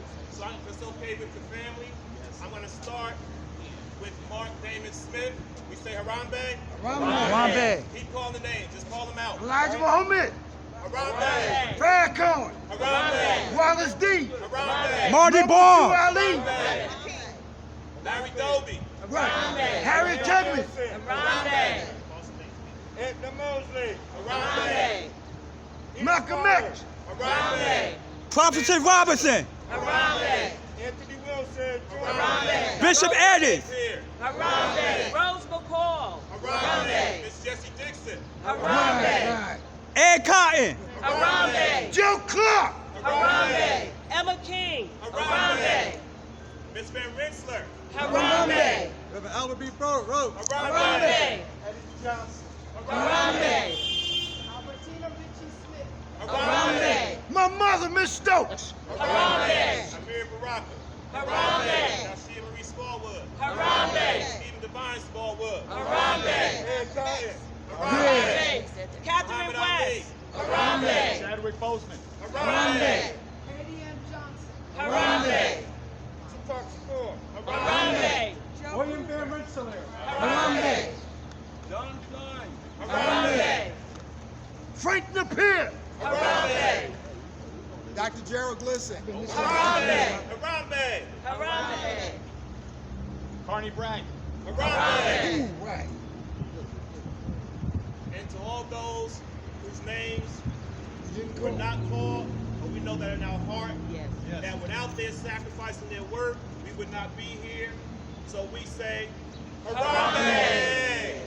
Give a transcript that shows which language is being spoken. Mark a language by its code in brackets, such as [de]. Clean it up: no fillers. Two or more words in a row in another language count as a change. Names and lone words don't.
[en] So if it's okay with your family, I'm going to start with Mark Damon Smith. We say Harambe. Harambe. Keep calling the names. Just call them out. Elijah Muhammad. Harambe. Fred Cohen. Harambe. Wallace D. Harambe. Marty Ball. Harambe. Larry Doby. Harriet Tubman. Harambe. Edna Mosley. Harambe. Malcolm X. Harambe. Prophet Robinson. Harambe. Anthony Wilson. Harambe. Bishop Eddie. Here. Harambe. Rose McCall. Harambe. Miss Jessie Dixon. Harambe. Ed Cotton. Harambe. Joe Clark. Harambe. Emma King. Harambe. Miss Van Rensselaer. Harambe. Reverend Albert B. Rowe. Harambe. Eddie Johnson. Harambe. Albertina Ritchie Smith. Harambe. My mother, Miss Stokes. Harambe. Amir Baraka. Harambe. Nasheed Marie Smallwood. Harambe. Stephen Devine Smallwood. Harambe. Ed Cotton. Harambe. Catherine Muhammad Ali. West. Harambe. Chadwick Boseman. Harambe. Eddie M. Johnson. Harambe. Tupac Shakur. Harambe. William Van Rensselaer. Harambe. John Klein. Harambe. Frank Napier. Harambe. Dr. Gerald Glisson. Harambe. Harambe. Harambe. Carney Bragg. Harambe. Right. And to all those whose names were not called, but we know that in our heart, Yes. that without their sacrificing their work, we would not be here. So we say, Harambe!